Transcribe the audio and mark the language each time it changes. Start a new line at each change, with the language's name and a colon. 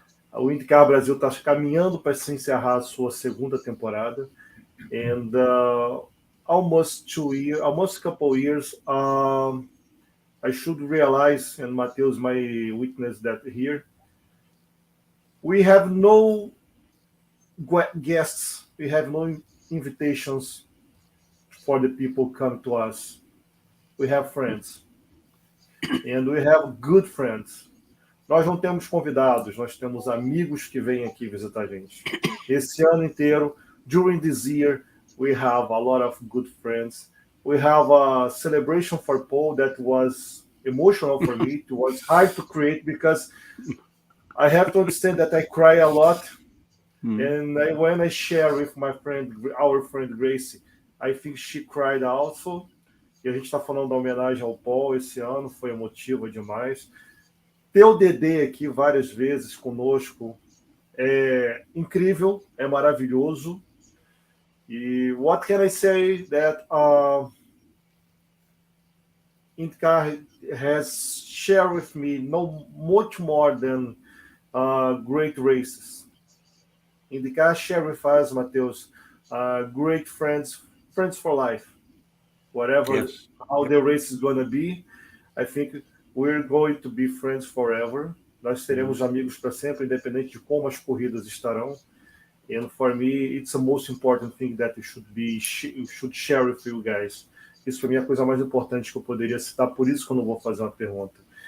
Portuguese: O IndyCar Brasil está caminhando para se encerrar a sua segunda temporada.
English: And almost a couple years, I should realize, and Matheus may witness that here, we have no guests, we have no invitations for the people come to us. We have friends. And we have good friends.
Portuguese: Nós não temos convidados, nós temos amigos que vêm aqui visitar a gente. Esse ano inteiro,
English: during this year, we have a lot of good friends. We have a celebration for Paul that was emotional for me. It was hard to create because I have to understand that I cry a lot. And when I share with our friend Gracie, I think she cried also.
Portuguese: E a gente está falando da homenagem ao Paul esse ano, foi emotiva demais. Ter o Dedê aqui várias vezes conosco é incrível, é maravilhoso.
English: What can I say that IndyCar has shared with me much more than great races. IndyCar share with us, Mateus, great friends for life. Whatever Yes. how the race is going to be, I think we're going to be friends forever.
Portuguese: Nós seremos amigos para sempre, independente de como as corridas estarão.
English: And for me, it's the most important thing that you should share with you guys.
Portuguese: Isso para mim é a coisa mais importante que eu poderia citar, por isso que eu não vou fazer uma pergunta.